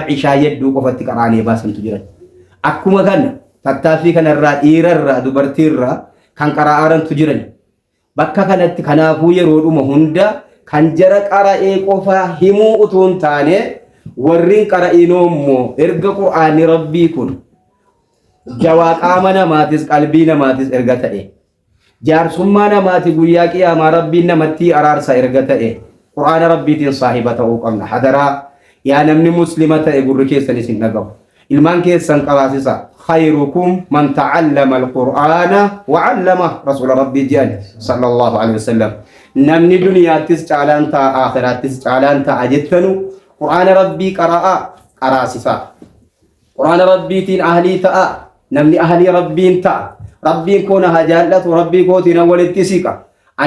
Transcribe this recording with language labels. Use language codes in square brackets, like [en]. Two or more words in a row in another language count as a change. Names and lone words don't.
[om] fi ishaa yedduu qofatti qaraanee baasantu jiran akkuma kana tattaaffii kanarraa dhiirarraa dubartiirraa kan qara'aarantu jiran bakka kanatti kanaafuu yeroodhuma hunda kan jara qara'ee qofaa himuu utuu hin taane warrin qara'inoommoo erga qur'aanni rabbii kun jawaa qaama namaatis qalbii namaatis erga ta'e jaarsummaa namaati guyyaa qiyaamaa rabbiin namatti araarsa erga ta'e qur'aana rabbiitiin saahiba ta'uu qabna hadaraa yaa namni muslima ta'e gurri keessanis hin dhagahu ilmaan keessan qabaasisa [ar] خيركم من تعلم القرآن و علم [om] rasul rabbii ji'an [ar] صلى الله عليه وسلم [om] namni duniyaattis caalaan ta'a akhiraattis caalaan ta'a jettanu qur'aana rabbii qaraasisa qur'aana rabbiitiin ahlii ta'a namni ahlii rabbiin ta'a rabbiin koona haa jaallatu rabbii kootiin walitti siqa ani